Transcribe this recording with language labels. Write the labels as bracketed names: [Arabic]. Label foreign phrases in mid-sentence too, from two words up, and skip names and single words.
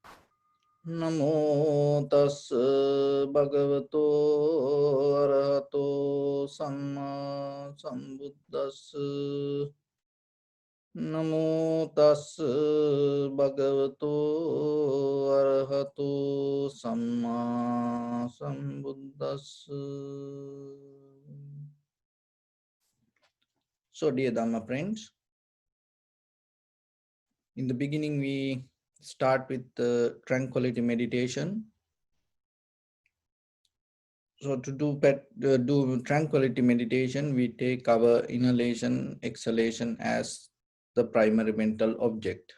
[Pali] Namo tassa bhagavato arahato samma sambuddhassa. Namo tassa bhagavato arahato samma sambuddhassa. [English] So, dear Dhamma friends, in the beginning we start with the tranquility meditation. So to do tranquility meditation, we take our inhalation, exhalation as the primary mental object.